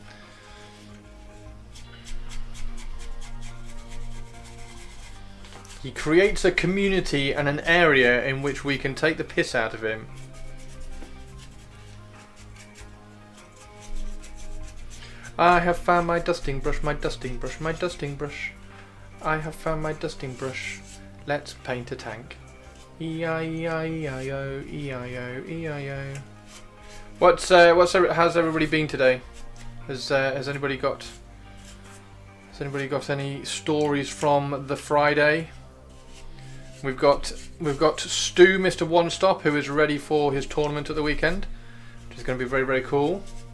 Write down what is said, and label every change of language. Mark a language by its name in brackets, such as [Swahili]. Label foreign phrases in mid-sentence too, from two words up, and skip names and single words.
[English] He creates a community and an area in which we can take the piss out of him. I have found my dusting brush, my dusting brush, my dusting brush. I have found my dusting brush. Let's paint a tank. E-I-E-I-E-I-O, E-I-O, E-I-O. How's everybody been today? Has anybody got any stories from the Friday? We've got Stu, Mr. One Stop, who is ready for his tournament at the weekend, which is going to be very, very cool.